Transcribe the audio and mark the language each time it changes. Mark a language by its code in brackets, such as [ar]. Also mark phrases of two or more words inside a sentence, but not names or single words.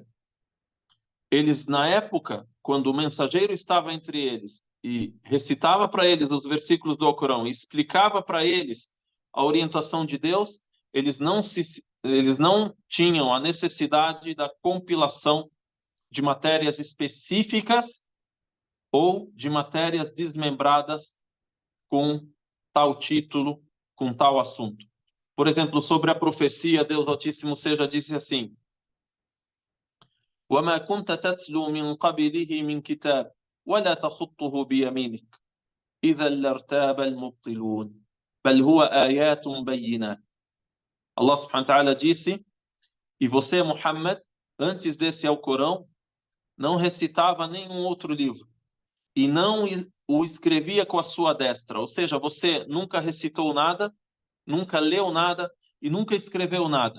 [pt] Eles, na época, quando o mensageiro estava entre eles e recitava para eles os versículos do Alcorão e explicava para eles a orientação de Deus, eles não tinham a necessidade da compilação de matérias específicas ou de matérias desmembradas com tal título, com tal assunto. Por exemplo, sobre a profecia, Deus Altíssimo seja, disse assim: [ar] وَمَا كُنْتَ تَتْلُو مِنْ قَبْلِهِ مِنْ كِتَابٍ وَلَا تَخُطُّهُ بِيَمِينِكَ إِذًا لَارْتَابَ الْمُبْطِلُونَ بَلْ هُوَ آيَاتٌ بَيِّنَاتٌ. الله سبحانه وتعالى [pt] disse: e você, Muhammad, antes desse Alcorão, não recitava nenhum outro livro e não o escrevia com a sua destra. Ou seja, você nunca recitou nada, nunca leu nada e nunca escreveu nada.